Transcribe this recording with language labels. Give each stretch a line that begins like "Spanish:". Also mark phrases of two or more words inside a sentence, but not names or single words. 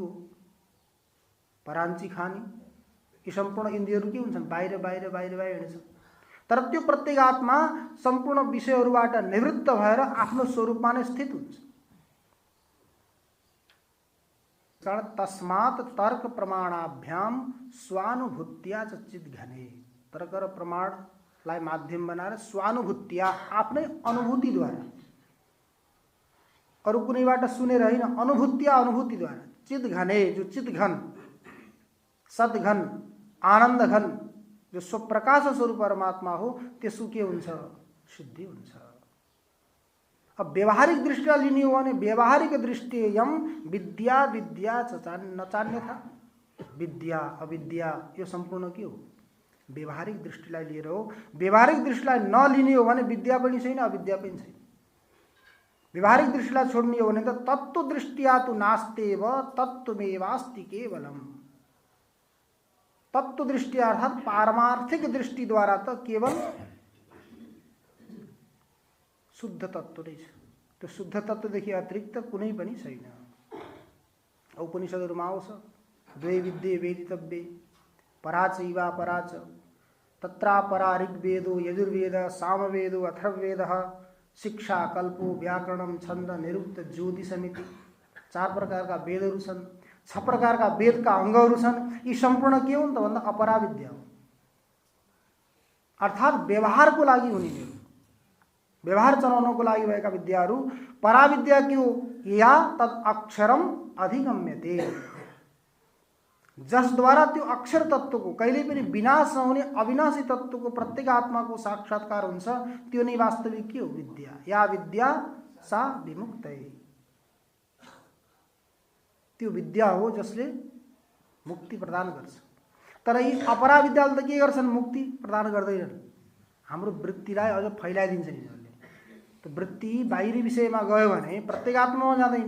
Nepali: पराञ्ची खाने यी सम्पूर्ण इन्द्रियहरू के हुन्छन्? बाहिर बाहिर बाहिर बाहिर हिँड्छन्। तर त्यो प्रत्येगात्मा सम्पूर्ण विषयहरूबाट निवृत्त भएर आफ्नो स्वरूपमा नै स्थित हुन्छ।
Sanskrit: कारण तस्मात् तर्क प्रमाणाभ्याम स्वानुभूत्या चित घने।
Nepali: तर्क र प्रमाणलाई माध्यम बनाएर
Sanskrit: स्वानुभूत्या,
Nepali: आफ्नै अनुभूतिद्वारा, अरू कुनैबाट सुनेर होइन, अनुभूत्या, अनुभूतिद्वारा, चित घने, जो चित घन, सद्घन, आनन्द घन, जो स्वप्रकाश स्वरूप परमात्मा हो, त्यसको के हुन्छ? सिद्धि हुन्छ। अब व्यवहारिक दृष्टिलाई लिने हो भने
Sanskrit: व्यवहारिक दृष्टियम विद्या विद्या नचान्यथा,
Nepali: विद्या अविद्या यो सम्पूर्ण के हो? व्यवहारिक दृष्टिलाई लिएर हो। व्यवहारिक दृष्टिलाई नलिने हो भने विद्या पनि छैन, अविद्या पनि छैन। व्यवहारिक दृष्टिलाई छोड्ने हो भने त
Sanskrit: तत्त्व दृष्टिया तु नास्तेव तत्त्वमेवास्ति केवलम।
Nepali: तत्व दृष्टि अर्थात पारमार्थिक दृष्टि द्वारा त केवल शुद्ध तत्व नै छ। त्यो शुद्ध तत्वदेखि अतिरिक्त कुनै पनि छैन। उपनिषदहरूमा आउँछ,
Sanskrit: द्वे विद्ये वेदितव्ये पराचैवा पराच, तत्रापरा ऋग्वेदो यजुर्वेद सामवेदो अथर्ववेदः शिक्षा कल्पो व्याकरणम छन्द निरुक्त ज्योतिषमिति।
Nepali: 4 प्रकारका वेदहरू छन्, 6 प्रकारका वेदका अङ्गहरू छन्। यी सम्पूर्ण के हुन् त भन्दा अपरा विद्या हो। अर्थात् व्यवहारको लागि हुने, व्यवहार चलाउनको लागि भएका विद्याहरू पराविद्या के हो?
Sanskrit: या तद अक्षरम अधिगम्यते,
Nepali: जसद्वारा त्यो अक्षर तत्वको कहिल्यै पनि विनाश नहुने अविनाशी तत्वको प्रत्येक आत्माको साक्षात्कार हुन्छ। त्यो नै वास्तविक के हो?
Sanskrit: विद्या। या विद्या सा विमुक्तै,
Nepali: त्यो विद्या हो जसले मुक्ति प्रदान गर्छ। तर यी अपरा विद्याले त के गर्छन्? मुक्ति प्रदान गर्दैनन्। हाम्रो वृत्तिलाई अझ फैलाइदिन्छन् यिनीहरूले। त्यो वृत्ति बाहिरी विषयमा गयो भने प्रत्येगात्मामा जाँदैन।